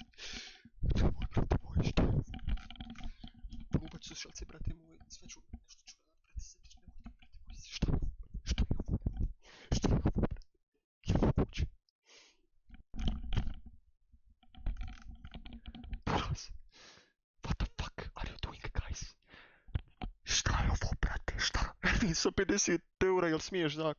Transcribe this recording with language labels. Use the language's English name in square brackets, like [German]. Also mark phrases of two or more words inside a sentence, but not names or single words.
[Croatian] Nemoj, brate moj, šta je ovo? Polupat ću slušalce, brate moj, sve ću, nešto ću radit, brate, se tiš, nemoj, brate moj, šta je ovo? Šta je ovo? Šta je ovo, brate? Je li moguće? Buraz, [English] what the fuck are you doing, guys? [Croatian] Šta je ovo, brate, šta? Ervin sa 50 eura, jel smiješ, Zako?